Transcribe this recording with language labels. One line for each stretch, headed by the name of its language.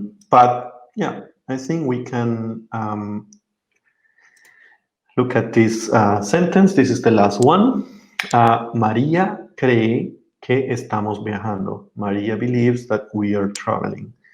English: But yeah, I think we can look at this sentence. This is the last one.
Spanish: María cree que estamos viajando.
English: María believes that we are traveling.